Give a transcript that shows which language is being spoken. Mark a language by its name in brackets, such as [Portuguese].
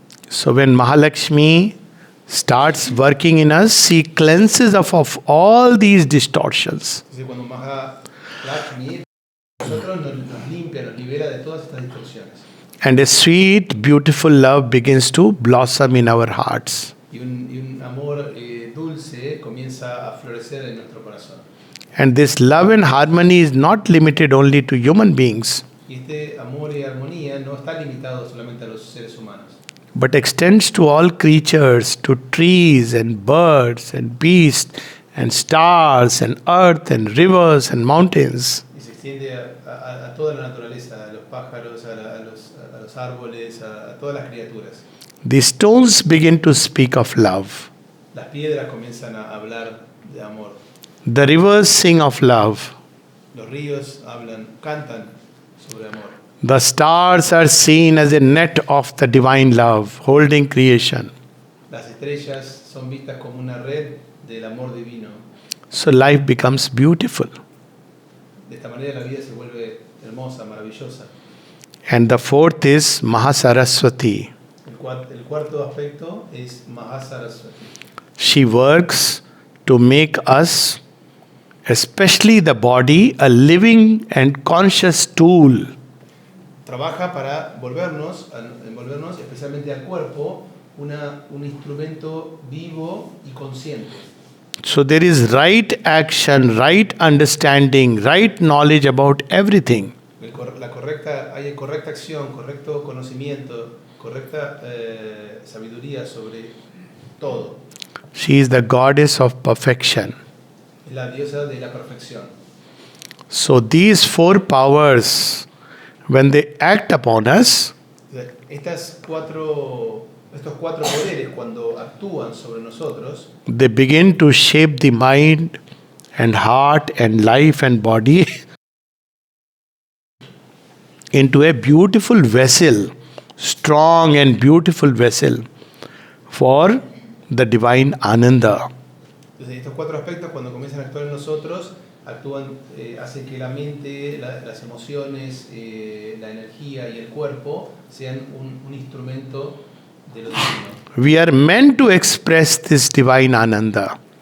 [English] So when Mahalakshmi starts working in us, she cleanses us of all these distortions. [Spanish] Entonces cuando Mahalakshmi nosotros nos limpia, nos libera de todas estas distorsiones. [English] And a sweet, beautiful love begins to blossom in our hearts. [Spanish] Y un amor dulce comienza a florecer en nuestro corazón. [English] And this love and harmony is not limited only to human beings, [Spanish] Y este amor y armonía no está limitado solamente a los seres humanos, [English] but extends to all creatures, to trees and birds and beasts and stars and earth and rivers and mountains. [Spanish] y se extiende a toda la naturaleza, a los pájaros, a los árboles, a todas las criaturas. [English] The stones begin to speak of love. [Spanish] Las piedras comienzan a hablar de amor. [English] The rivers sing of love. [Spanish] Los ríos cantan sobre amor. [English] The stars are seen as a net of the divine love, holding creation. [Spanish] Las estrellas son vistas como una red del amor divino. [English] So life becomes beautiful. [Spanish] De esta manera la vida se vuelve hermosa, maravillosa. [English] And the fourth is Mahasaraswati. [Spanish] El cuarto aspecto es Mahasaraswati. [English] She works to make us, especially the body, a living and conscious tool. [Spanish] Trabaja para envolvernos especialmente al cuerpo, un instrumento vivo y consciente. [English] So there is right action, right understanding, right knowledge about everything. [Spanish] Hay correcta acción, correcto conocimiento, correcta sabiduría sobre todo. [English] She is the goddess of perfection. [Spanish] Es la diosa de la perfección. [English] So these four powers, when they act upon us, [Spanish] Estos cuatro poderes, cuando actúan sobre nosotros, [English] they begin to shape the mind and heart and life and body into a beautiful vessel, strong and beautiful vessel for the divine Ananda. [Spanish] Entonces, estos cuatro aspectos, cuando comienzan a actuar en nosotros, hacen que la mente, las emociones, la energía y el cuerpo sean un instrumento de lo divino. [English] We are meant to express this divine Ananda.